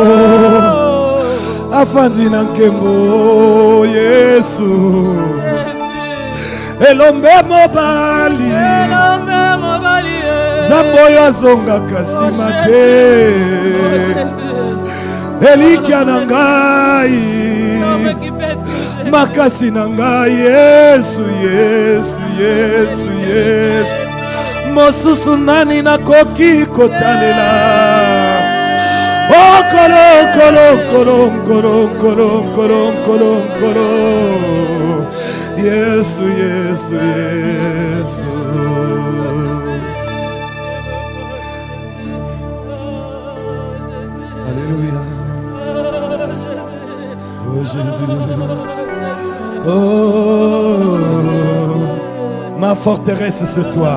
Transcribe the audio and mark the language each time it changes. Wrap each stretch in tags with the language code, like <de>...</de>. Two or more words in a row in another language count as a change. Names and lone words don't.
<ln>afandi na nkembo Yesu, elombe mobali, Zamboyo azonga kasima te, elikia na ngai, makasi na ngai Yesu, Yesu, Yesu, Yesu. Mosusu nani nakoki kotalela. Oh kolon, kolon, kolon, kolon, kolon, kolon, kolon, kolon. Yesu, Yesu, Yesu.</ln> <fr>Alléluia. Oh Jésus. Oh, ma forteresse c'est toi.</fr>